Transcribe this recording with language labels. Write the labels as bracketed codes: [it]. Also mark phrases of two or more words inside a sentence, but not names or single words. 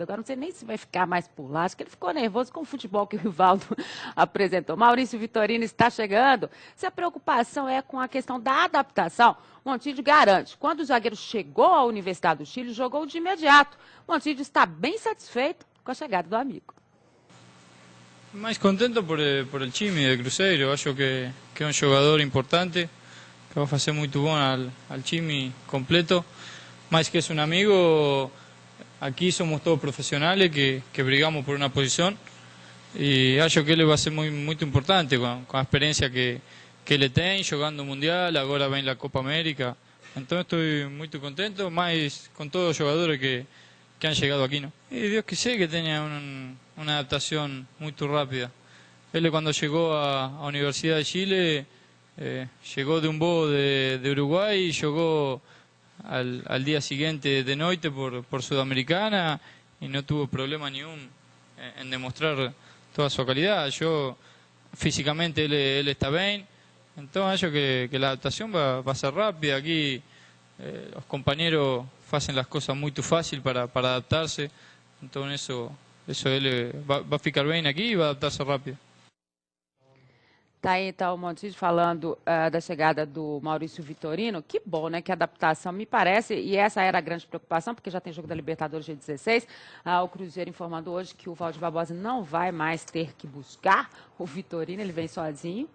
[pt] Agora não sei nem se vai ficar mais por lá. Acho que ele ficou nervoso com o futebol que o Rivaldo apresentou. Maurício Vitorino está chegando. Se a preocupação é com a questão da adaptação, Montijo garante. Quando o zagueiro chegou à Universidade do Chile, jogou de imediato. Montijo está bem satisfeito com a chegada do amigo. [es] Mais contento por el time de Cruzeiro. [pt] Acho que é um jogador importante, que vai fazer muito bom al time completo. Mais que é um amigo, aqui somos todos profissionais que brigamos por uma posição. E acho que ele vai ser muito importante com a experiência que ele tem, jogando Mundial, agora vem na Copa América. Então estou muito contento, mais com todos os jogadores que han chegado aqui, [es] ¿no? Y Dios quisiera que tenga una adaptación muy rápida. Él cuando llegó a Universidad de Chile, llegó de un vuelo de Uruguay y llegó al día siguiente de noche por Sudamericana y no tuvo problema ningún en demostrar toda su calidad. Físicamente él está bien, entonces [pt] acho que [es] la adaptación va a ser rápida. Aquí los compañeros hacen las cosas muy fácil para adaptarse, entonces eso él va a [pt] ficar bem aqui e vai adaptar-se rápido. Tá aí, então, o Montijo falando da chegada do Maurício Vitorino. Que bom, né? Que a adaptação me parece, e essa era a grande preocupação, porque já tem jogo da Libertadores dia 16. O Cruzeiro informando hoje que o Valdir Barbosa não vai mais ter que buscar o Vitorino, ele vem sozinho.